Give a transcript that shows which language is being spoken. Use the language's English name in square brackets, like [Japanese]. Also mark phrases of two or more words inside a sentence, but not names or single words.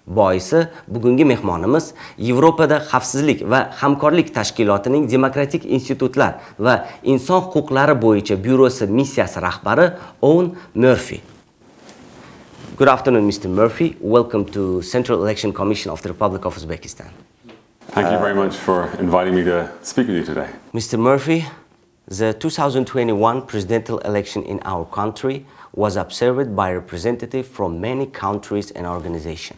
[Uzbek] Boisi bugungi mehmonimiz Yevropada xavfsizlik va hamkorlik tashkilotining Demokratik institutlar va inson huquqlari bo'yicha byurosi missiyasi rahbari Ouen Merfi. [English] Good afternoon, Mr. Murphy. Welcome to Central Election Commission of the Republic of Uzbekistan. Thank you very much for inviting me to speak with you today. Mr. Murphy, the 2021 presidential election in our country was observed by representatives from many countries and organizations.